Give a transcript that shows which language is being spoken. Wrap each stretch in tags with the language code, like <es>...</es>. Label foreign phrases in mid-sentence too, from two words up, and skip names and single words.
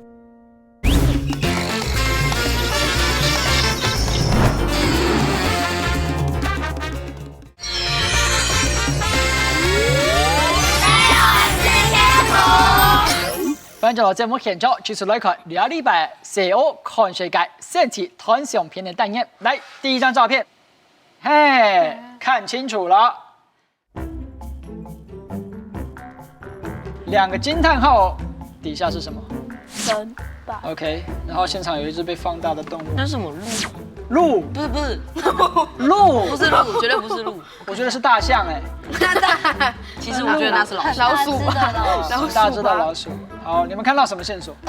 <zh>反正節目現場就是來看2禮拜社會看世界限期團相片的單元。來，第一張照片，嘿，看清楚了。2個驚嘆號，底下是什麼？人吧。 OK， 然後現場有一隻被放大的動物。那是什麼鹿？鹿？不是鹿？不是鹿，絕對不是鹿。我覺得是大象哎。其實我覺得那是老鼠。老鼠吧，大隻的老鼠。好，你們看到什麼線索？</zh>